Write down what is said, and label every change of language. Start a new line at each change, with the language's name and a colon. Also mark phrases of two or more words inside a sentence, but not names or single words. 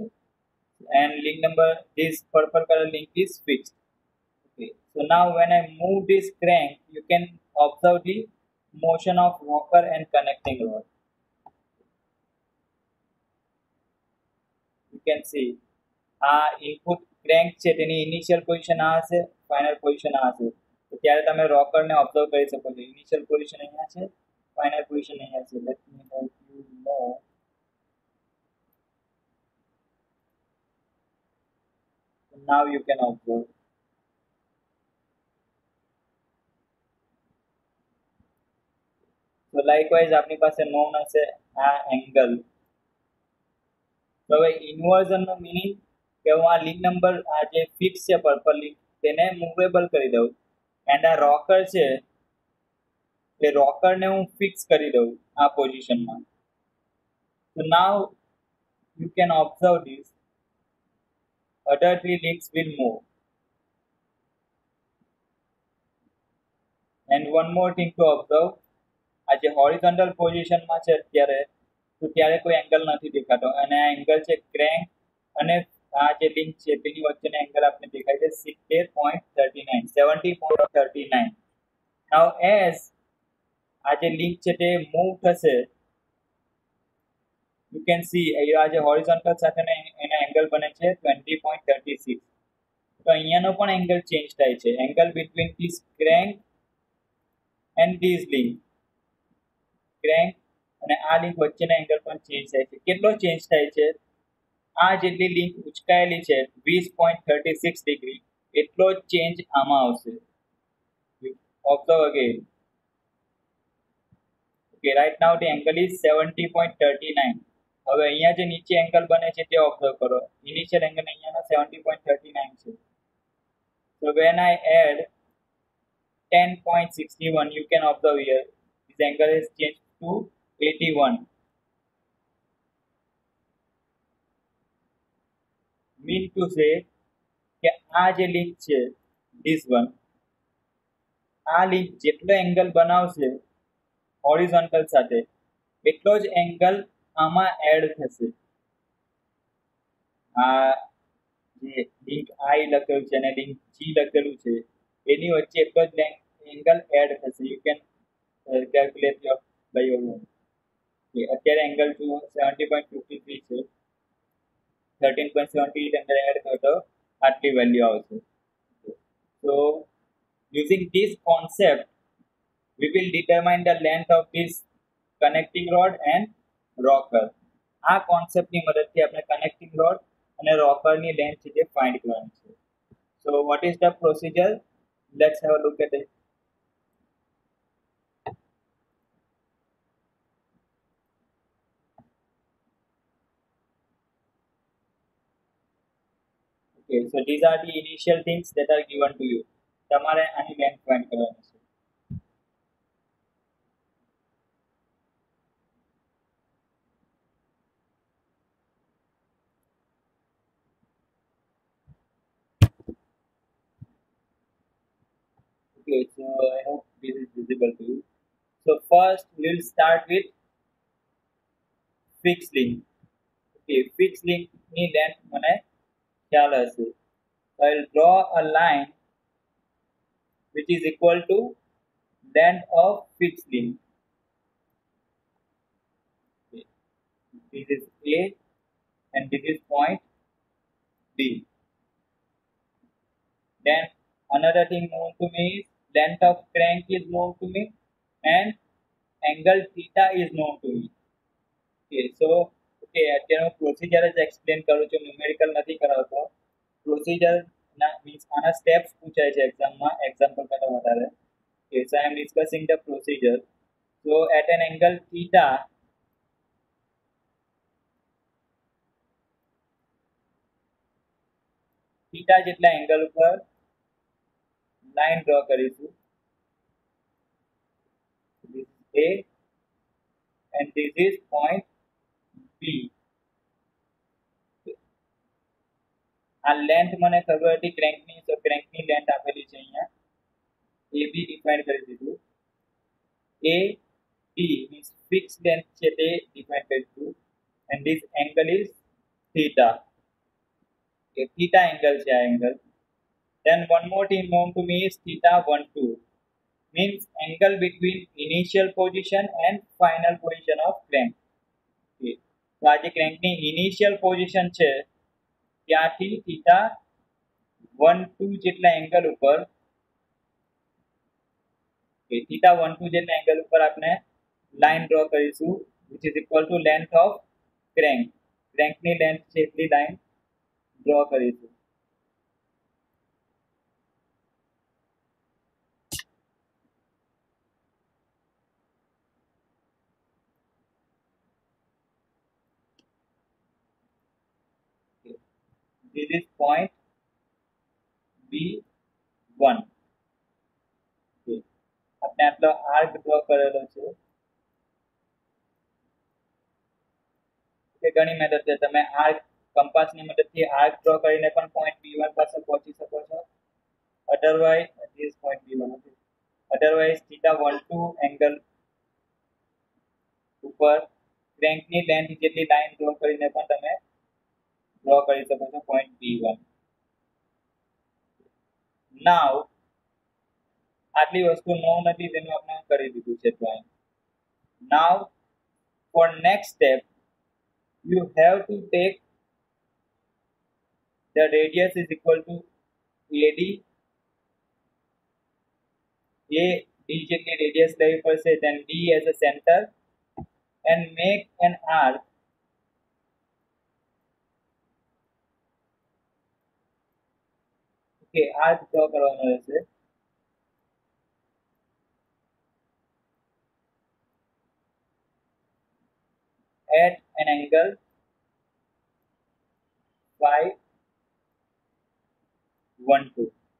English: And link number, this purple color link is fixed. Okay, so now when I move this crank, you can observe the motion of rocker and connecting rod. You can see input crank
Gujarati: છે તેની
English: initial position
Gujarati: આ હશે, final position આ હશે. તો ત્યારે તમે રોકર ને ઓબ્ઝર્વ કરી શકો છો.
English: initial position
Gujarati: અહીંયા છે,
English: final position
Gujarati: અહીંયા છે.
English: let me help you know. Now you can observe. So likewise
Gujarati: આપણી પાસે known હશે આ એંગલ. તો હવે ઇન્વર્ઝન નો મીનિંગ કે હું આ
English: link number
Gujarati: આ જે ફિક્સ છે
English: purple link
Gujarati: તેને મૂવેબલ કરી દઉં એન્ડ આ રોકર છે એ રોકરને હું ફિક્સ કરી દઉં આ પોઝિશનમાં.
English: So now you can observe this. Other 3 links will move. And one more thing to observe,
Gujarati: આ જે હોરિઝોન્ટલ પોઝિશનમાં છે અત્યારે તો ત્યારે કોઈ એંગલ નથી દેખાતો અને આ એંગલ છે ક્રેન્ક અને આ જે લિંક છે તેની વચ્ચેનો એંગલ આપણે દેખાય છે 70.39.
English: now as
Gujarati: આ જે લિંક છે તે મૂવ થશે,
English: you can see
Gujarati: આ જે હોરિઝોન્ટલ સાથે એના એંગલ બને છે 20.36. તો અહીંયાનો પણ એંગલ ચેન્જ થાય છે,
English: angle between this crank and this link,
Gujarati: ક્રેન્ક અને આ લિંક વચ્ચેના એંગલ પણ ચેન્જ થાય છે. કેટલો ચેન્જ થાય છે? આ જેટલી લિંક ઉચકાયેલી છે 20.36 ડિગ્રી, એટલો જ ચેન્જ આમાં આવશે.
English: observe again. Okay, right now the angle is 70.39.
Gujarati: હવે અહીંયા જે નીચે એંગલ બને છે તે ઓબ્ઝર્વ કરો. ઇનિશિયલ એંગલ અહીંયાનો 70.39 છે.
English: So when I add 10.61, you can observe here this angle is changed to 81. Mean to say
Gujarati: કે આ જે લિંક છે
English: this one,
Gujarati: આ લિંક જેટલો એંગલ બનાવશે હોરિઝોન્ટલ સાથે એટલો જ એંગલ આમાં એડ થશે. આ જે લિંક આઈ લખેલું છે અને લિંક જી લખેલું છે એની વચ્ચે એટલો જ એંગલ એડ થશે.
English: you can calculate your by your own.
Gujarati: અત્યારે એંગલ જુઓ 70.53 છે, 13.78 અંદર એડ કરો તો આટલી વેલ્યુ આવશે.
English: So using this concept we will determine the length of this connecting rod and rocker.
Gujarati: આ કોન્સેપ્ટની મદદથી આપણે
English: connecting rod
Gujarati: અને રોકરની લેન્થ છે તે ફાઇન્ડ કરવાની છે.
English: So what is the procedure? Let's have a look at it. Okay, so these are the initial things that are given to you.
Gujarati: તમારે આની લેન્થ ફાઇન્ડ કરવાની છે.
English: Okay, so I hope this is visible to you. So first we will start with fixed link.
Gujarati: Okay,
English: fixed link
Gujarati: ની લેન્થ મને ખ્યાલ હશે.
English: So I will draw a line which is equal to length of fixed link. Okay. This is A and this is point B. Then another thing known to me is length of crank is known to me and angle theta is known to me.
Gujarati: Okay, so અત્યારે હું પ્રોસિજર જ એક્સપ્લેન કરું છું, ન્યુમેરિકલ નથી કરાવતો. પ્રોસિજર ના મીન્સ આના સ્ટેપ્સ પૂછાય છે એક્ઝામમાં, એક્ઝામ્પલ કરતા વધારે.
English: Okay, so I am discussing the procedure. So at an angle theta,
Gujarati: theta જેટલા એંગલ ઉપર
English: line draw
Gujarati: કરીશું.
English: This is A and this is point B.
Gujarati: આ લેન્થ મને ખબર હતી ક્રેન્કની, તો ક્રેન્કની લેન્થ આપેલી છે અહીંયા. AB ડિફાઇન કરી દીધું. AB
English: means fixed length
Gujarati: છે તે ડિફાઇન કરી દીધું.
English: and this angle is theta. Okay, theta angle
Gujarati: છે આ
English: angle. Then one more thing known to me is theta 12, means angle between initial position and final position of crank.
Gujarati: Okay, તો આ જે ક્રેન્કની ઇનિશિયલ પોઝિશન છે ત્યાંથી theta 12 જેટલા એંગલ ઉપર, theta 12 જેટલા એંગલ ઉપર આપણે
English: line draw
Gujarati: કરીશું
English: which is equal to length of crank.
Gujarati: ક્રેન્કની લેન્થ છે એટલી
English: line draw
Gujarati: કરીશું.
English: This is point B1.
Gujarati: Okay, આપણે આટલો
English: arc draw
Gujarati: કરેલો છે. કે ઘણી મેથડ છે, તમે આર્ક કંપાસની મદદથી
English: arc draw
Gujarati: કરીને પણ પોઈન્ટ B1 પાસે પહોંચી શકો છો.
English: otherwise this point B1
Gujarati: હતું. અધરવાઇઝ theta 12 એંગલ ઉપર ક્રેન્કની લેન્થ જેટલી
English: line draw
Gujarati: કરીને પણ તમે ડ્રો કરી શકો છો પોઈન્ટ B1. Now આટલી વસ્તુ નો નથી તેનું આપણે કરી દીધું છે ડ્રોઈંગ.
English: now for next step you have to take the radius is equal to AD.
Gujarati: A D જેટલી radius લેવી પડશે,
English: then D as a center and make an arc arc draw
Gujarati: કરવાનો રહેશે.
English: At an angle phi 12.